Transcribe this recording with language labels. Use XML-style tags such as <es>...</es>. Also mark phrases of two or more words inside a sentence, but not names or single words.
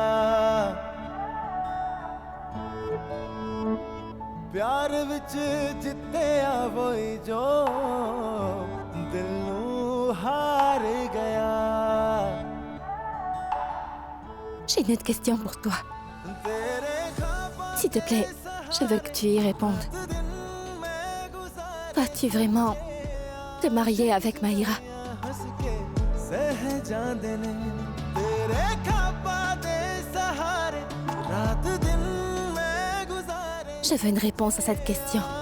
<pa>ਪਿਆਰ ਵਿੱਚ ਜਿੱਤਿਆ ਵਹੀ ਜੋ ਦਿਲ ਨੂੰ ਹਾਰ ਗਿਆ</pa> <fr>J'ai une autre question pour toi. S'il te plaît, je veux que tu y répondes. Vas-tu vraiment te marier avec Maïra? Je veux une réponse à cette question.</fr>